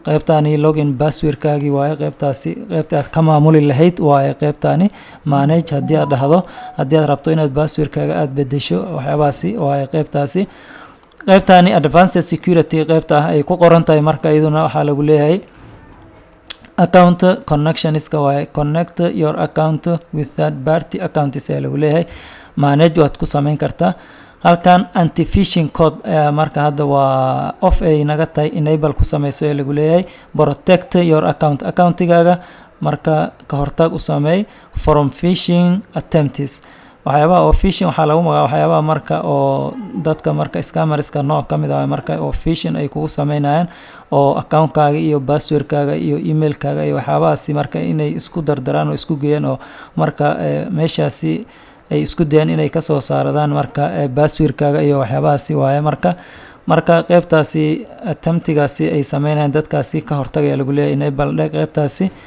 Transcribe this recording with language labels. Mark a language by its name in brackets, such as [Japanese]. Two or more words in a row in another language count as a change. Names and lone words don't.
[Somali] qaybtani login passwordkaagi waaye qaybtaasi qaybta aad ka maamuli lahayd waaye qaybtani manage haddii aad dhahdo haddii aad rabto inaad passwordkaaga aad bedesho waxyaabahaasi waaye qaybtaasi qaybtani [English] advanced security [Somali] qaybta ay ku qoran tahay marka iyaduna waxaa lagu leeyahay [English] account connection [Somali] iska waaye [English] connect your account with third party account [Somali] is lagu leeyahay manage waad ku samayn kartaa halkan anti phishing code marka hadda waa off ay naga tahay enable ku samayso ee lagu leeyahay [English] protect your [Somali] accountigaaga marka ka hortag u sameey [English] from phishing attempts [Somali] waxyaabaha oo phishing waxaa lagu magacaabaa waxyaabaha marka oo dadka marka scammerska nooc ka mid ah marka oo phishing ay kugu sameynayaan oo accountkaaga iyo passwordkaaga iyo emailkaaga iyo waxyaabahaasi marka inay isku dardaraan oo isku geeyaan oo marka meeshaasi ay isku dayaan inay ka soo saaradaan marka passwordkaaga iyo waxyaabahaasi waaye marka qaybtaasi attemptigaasi ay sameynayaan dadkaasi ka hortagaya lagu leeyahay enable qaybtaasi